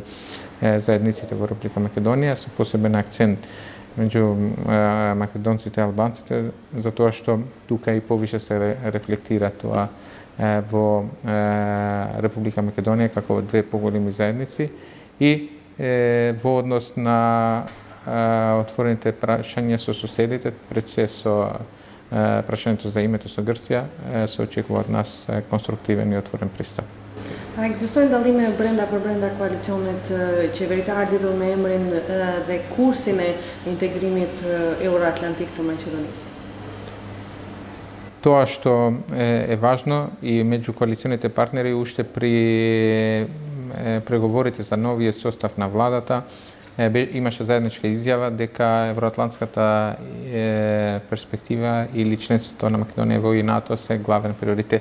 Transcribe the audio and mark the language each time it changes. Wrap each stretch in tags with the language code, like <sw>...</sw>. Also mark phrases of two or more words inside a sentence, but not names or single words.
<mk>заедниците во Република Македонија, со посебен акцент меѓу македонците и албанците, затоа што тука и повише се рефлектира тоа во Република Македонија како две поголеми заедници и во однос на отворените прашања со соседите, пред се со прашањето за името со Грција, се очекува од нас конструктивен и отворен пристап.</mk> <sq>A ekzistojnë dallime brenda koalicionit qeveritar lidhur me emrin dhe kursin e integrimit euroatlantik të Maqedonisë?</sq> <mk>Тоа што е важно и меѓу коалиционите партнери уште при преговорите за новиот состав на владата имаше заедничка изјава дека евроатлантската перспектива или членството на Македонија во НАТО се главен приоритет.</mk>